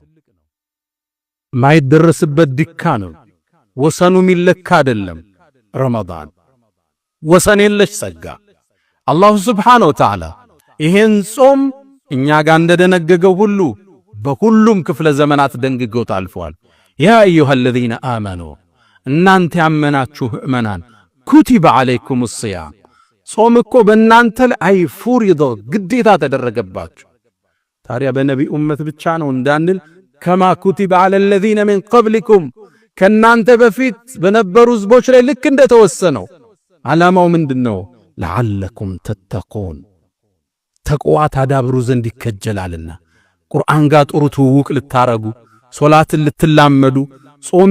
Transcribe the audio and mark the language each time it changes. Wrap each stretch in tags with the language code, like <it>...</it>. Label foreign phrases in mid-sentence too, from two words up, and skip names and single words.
<am>ማይደረስበት ድካ ነው። ወሰኑ ሚለካ አይደለም። ረመዳን ወሰን የለሽ ጸጋ።</am> <ar>الله سبحانه وتعالى</ar> <am>ይሄን ጾም እኛ ጋር እንደደነገገው ሁሉ በሁሉም ክፍለ ዘመናት ደንግጎት አልፏል።</am> <ar>يا أيها الذين آمنوا</ar> <am>እናንተ ያመናችሁ ምእመናን</am> <ar>كتب عليكم الصيام</ar> <am>ጾም እኮ በእናንተ ላይ ፉሪዶ ግዴታ ተደረገባችሁ። ታዲያ በነቢይ ኡመት ብቻ ነው እንዳንል</am> <ar>كما كتب على الذين من قبلكم</ar> <am>ከናንተ በፊት በነበሩ ህዝቦች ላይ ልክ እንደተወሰነው። ዓላማው ምንድነው?</am> <ar>لعلكم تتقون</ar> <am>ተቅዋ ታዳብሩ ዘንድ ይከጀላልና። ቁርአን ጋር ጥሩ ትውውቅ ልታረጉ፣ ሶላትን ልትላመዱ፣ ጾምን</am>